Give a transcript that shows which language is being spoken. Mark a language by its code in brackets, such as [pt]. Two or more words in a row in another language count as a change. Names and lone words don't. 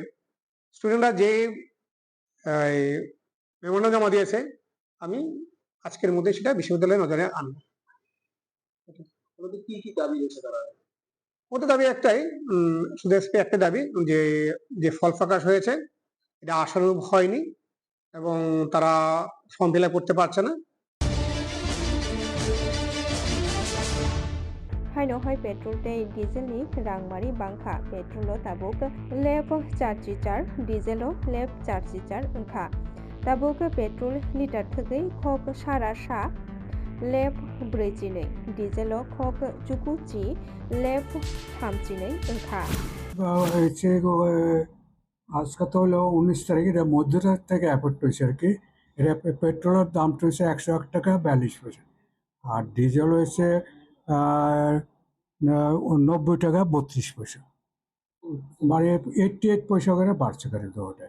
[bn] স্টুডেন্টরা যে মেমোরান্ডাম জমা দিয়েছে আমি আজকের মধ্যে সেটা বিশ্ববিদ্যালয়ের নজরে আনবো। কি কি দাবি রয়েছে তারা? ওদের দাবি একটাই, শুধু একটা দাবি যে ফল প্রকাশ হয়েছে এটা আশানুরূপ হয়নি এবং তারা [en] form fill up [bn] করতে পারছে না। [trp] haino hoi petrol tei diesel ni rangmari bangkha petrol o tabuk lep 4 diesel o lep 4 wngkha tabuk petrol liter thwgui khok sara sa lep 4 diesel o khok chukuchi lep 3 wngkha [bn] হচ্ছে আজকে তো হলো 19 তারিখ, এটা মধ্যরাত থেকে এফেক্ট হয়েছে আর কি। এটা পেট্রোলের দামটা হচ্ছে 101 টাকা 42 পয়সা, আর ডিজেল হয়েছে 90 টাকা 32 পয়সা, মানে 88 পয়সা করে বাড়ছে করে দুটাই।